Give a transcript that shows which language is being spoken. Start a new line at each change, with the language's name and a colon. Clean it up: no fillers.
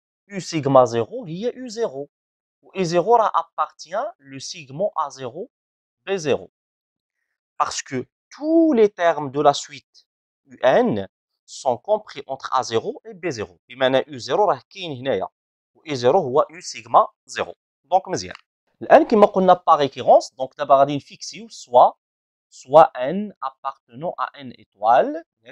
Arabic: U sigma 0 هي U0. و U0 راه
French: appartient le segment
Arabic: A0 B0.
French: Parce que tous les termes de la suite UN sont compris entre A0 et B0.
Arabic: بمعنى U0 راه كاين هنايا و
French: E0
Arabic: هو U sigma 0. دونك مزيان. الآن كما قلنا
French: par récurrence
Arabic: دونك دابا غادي نفيكسيو
French: soit N appartenant à N étoile.